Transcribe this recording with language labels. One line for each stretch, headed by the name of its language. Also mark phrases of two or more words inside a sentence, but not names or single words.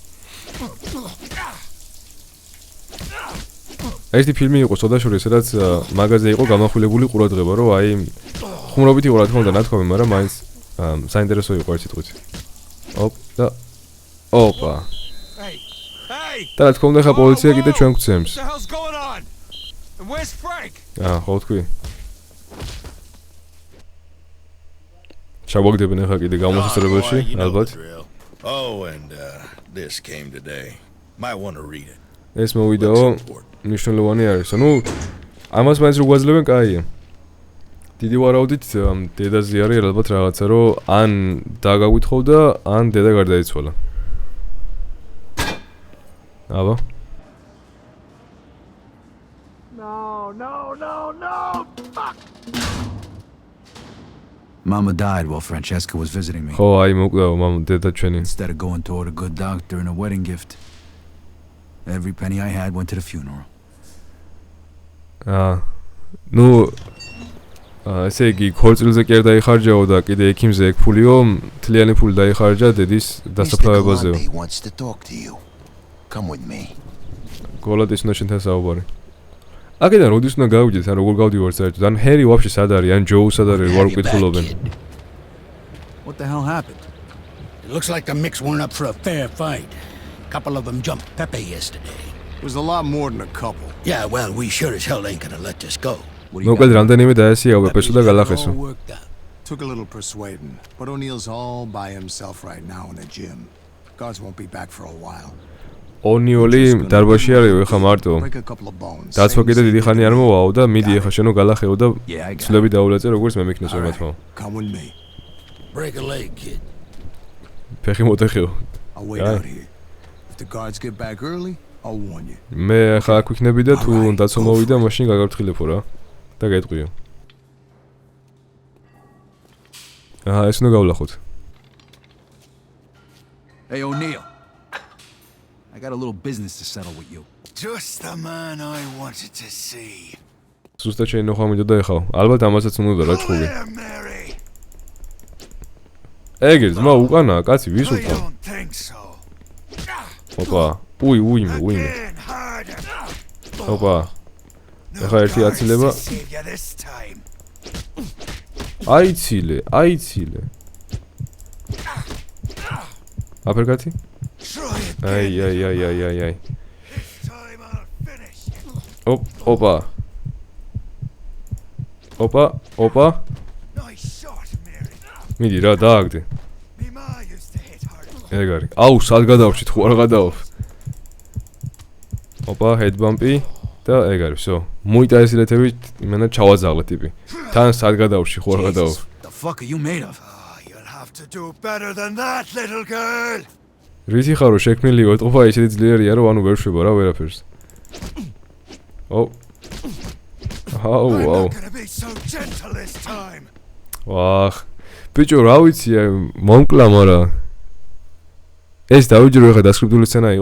Georgian: ერთი ფილმი იყო სოდაშორი, სადაც მაგაზე იყო გამახვილებული ყურადღება, რომ აი ხუმრობით იყო რა თქმა უნდა ნათქვამი, მაგრამ მაინც საინტერესო იყო ერთ სიტყვით. ოპა.
English: Hey!
Georgian: და რა თქმა უნდა ხა პოლიცია კიდე ჩვენ გვცემს.
English: What the hell's going on? And where's Frank?
Georgian: ხო თქვი. ჩავაგდებენ ხა კიდე გამოსასწორებელში, ალბათ.
English: Oh, and this came today. Might want to read it.
Georgian: ეს მოვიდაო მნიშვნელოვანი არის. ნუ ამას მაინც რო გვაძლევენ, კაია. დიდი ვარაუდით დედაზე არის ალბათ რაღაცა, რომ ან დაგაგვითხოვ და ან დედა გარდაიცვალა. აბა.
English: No! Fuck! Mama died while Francesca was visiting me.
Georgian: ხო, აი მოკვდაო მამა დედა ჩვენი.
English: Instead of going toward a good doctor and a wedding gift, every penny I had went to the funeral.
Georgian: ნუ ესე იგი ქორწილზე კი არ დაიხარჯაო და კიდე ექიმზე ეგ ფულიო, მთლიანი ფული დაიხარჯა დედის დასაფლავებაზეო.
English: He wants to talk to you. Come with me.
Georgian: გოლად ის უნდა შენთან საუბარი. აქედან როდის უნდა გავიდეთ, ან როგორ გავდივართ საერთოდ? ან ჰერი ვაფშე სად არის, ან ჯოუ სად არის, ვარ უკითხულობენ.
English: What the hell happened? It looks like the Micks weren't up for a fair fight. A couple of them jumped Pepe yesterday. It was a lot more than a couple. Yeah, well, we sure as hell ain't gonna let this go. What do you
Georgian: მოკლედ
English: got?
Georgian: რამდენიმე დაესიაო პესო და გალახესო.
English: All worked out. Took a little persuading, but O'Neill's all by himself right now in the gym. Guards won't be back for a while.
Georgian: ონიოლი დარბაში არისო ეხა მარტო.
English: Break a couple of bones.
Georgian: დაცვა კიდე დიდი ხანი არ მოვაო და მიდი ეხა შენო გალახეო და
English: Yeah, I got it.
Georgian: ცვლები დაულეწე როგორც მე მეკნეს
English: All right,
Georgian: მეთქო.
English: come with me. Break a leg, kid.
Georgian: ფეხი მოტეხეო.
English: I'll wait Yeah. out here. If the guards get back early, I'll warn you.
Georgian: მე ახლა აქ ვიქნები და თუ დაცვა მოვიდა, მაშინ გაგართხილებო რა და გაეტყვიო. ეს უნდა გავლახოთ.
English: Hey, O'Neill. I got a little business to settle with you. Just the man I wanted to see.
Georgian: ზუსტად შეიძლება ხვამიდო და ეხავ. ალბათ ამასაც უნდა რა ჩხუბი.
English: Mary.
Georgian: ეგერ ძმა უკანა, კაცი ვის უკან?
English: Don't think so.
Georgian: ოპა, უიმე. ოპა. ეხა ერთი აცილება. აიცილე. აპერკატი? აი. ოპა. მიდი რა დააგდე. ეგ არის. აუ, სად გადავშით, ხო არ გადავ. ოპა, headbump-ი და ეგ არის, всё. მოიტაესილეთებით იმენა ჩავაძაღლე ტიპი. თან სად გადავში, ხო არ გადავ.
English: The fuck are you made of? You'll have to do better than that, little girl.
Georgian: რითი ხარო შექმნილი ოტყობა ისეთი ძლიერია, რომ ანუ ვერ შვება რა ვერაფერს. აუ. ვახ. ბიჭო, რა ვიცი, მომკლა, მაგრამ ეს დავიჯერო ეხა დასკრიპტული სცენა იყო.